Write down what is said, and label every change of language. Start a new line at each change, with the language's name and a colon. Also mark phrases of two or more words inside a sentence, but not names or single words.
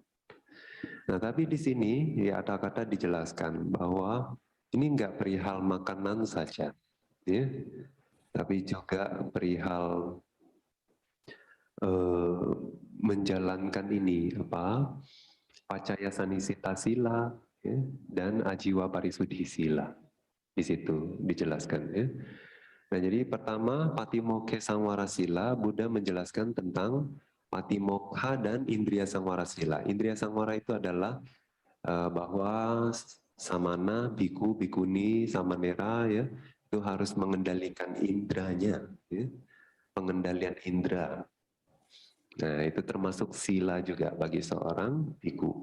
Indonesian: Nah, tapi di sini ya ada kata dijelaskan bahwa ini enggak perihal makanan saja, ya, tapi juga perihal menjalankan ini apa
Pali: pacaya sanisita sila,
Indonesian: ya, dan
Pali: ajiwa parisudhi sila.
Indonesian: Di situ dijelaskan, ya. Nah, jadi pertama
Pali: patimokkha sangwara sila,
Indonesian: Buddha menjelaskan tentang patimokkha dan
Pali: indriya sangwara sila. Indriya sangwara
Indonesian: itu adalah bahwa samana, biku, bikuni, samanera, ya, itu harus mengendalikan indranya, ya, pengendalian indra. Nah, itu termasuk sila juga bagi seorang biku.